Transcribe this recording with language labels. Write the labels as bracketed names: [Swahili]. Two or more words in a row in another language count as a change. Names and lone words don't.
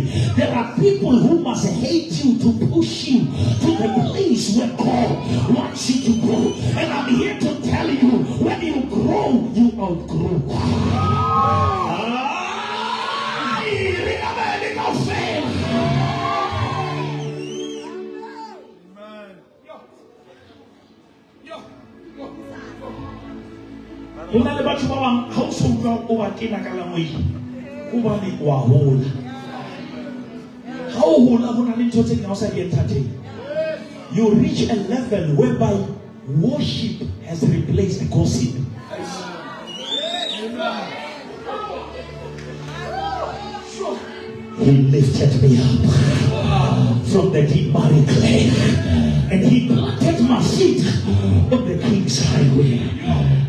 [English] There are people who must hate you to push you to the place where God wants you to go. And I'm here to tell you, when you grow, you outgrow. [Southern Sotho] Una le batho ba bang ha o so utlwa o ba kena ka langwe o ba le wa hola ha o hola bona le ntho tse ngao sa di entertain. [English] You reach a level whereby worship has replaced gossip. He lifted me up from the deep miry clay and he planted my feet on the king's highway.